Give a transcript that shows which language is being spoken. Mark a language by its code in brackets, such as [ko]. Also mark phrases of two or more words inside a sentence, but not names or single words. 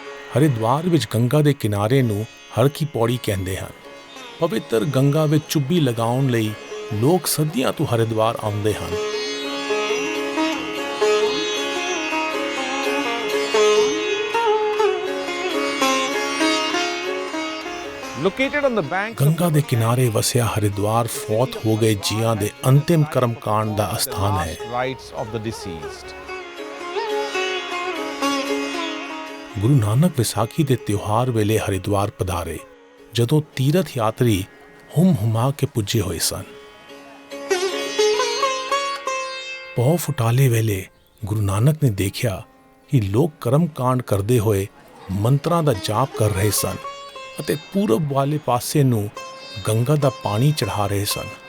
[pa] ਹਰਿਦੁਆਰ ਵਿੱਚ ਗੰਗਾ ਦੇ ਕਿਨਾਰੇ ਨੂੰ ਹਰ ਕੀ ਪੌੜੀ ਕਹਿੰਦੇ ਹਨ। ਪਵਿੱਤਰ ਗੰਗਾ ਵਿੱਚ ਚੁੱਭੀ ਲਗਾਉਣ ਲਈ ਲੋਕ ਸਦੀਆਂ ਤੋਂ ਹਰਿਦੁਆਰ ਆਉਂਦੇ ਹਨ। [en] Located on the banks of [pa] ਗੰਗਾ ਦੇ ਕਿਨਾਰੇ ਵਸਿਆ ਹਰਿਦੁਆਰ ਫੌਤ ਹੋ ਗਏ ਜੀਆਂ ਦੇ ਅੰਤਿਮ ਕਰਮਕਾਂਡ ਦਾ ਅਸਥਾਨ ਹੈ। [en] rites of the deceased. [pa] ਗੁਰੂ ਨਾਨਕ ਵਿਸਾਖੀ ਦੇ ਤਿਉਹਾਰ ਵੇਲੇ ਹਰਿਦੁਆਰ ਪਧਾਰੇ, ਜਦੋਂ ਤੀਰਥ ਯਾਤਰੀ ਹੁਮਾ ਕੇ ਪੁੱਜੇ ਹੋਏ ਸਨ। ਪੌ ਫੁਟਾਲੇ ਵੇਲੇ ਗੁਰੂ ਨਾਨਕ ਨੇ ਦੇਖਿਆ ਕਿ ਲੋਕ ਕਰਮ ਕਾਂਡ ਕਰਦੇ ਹੋਏ ਮੰਤਰਾਂ ਦਾ ਜਾਪ ਕਰ ਰਹੇ ਸਨ ਅਤੇ ਪੂਰਬ ਵਾਲੇ ਪਾਸੇ ਨੂੰ ਗੰਗਾ ਦਾ ਪਾਣੀ ਚੜ੍ਹਾ ਰਹੇ ਸਨ।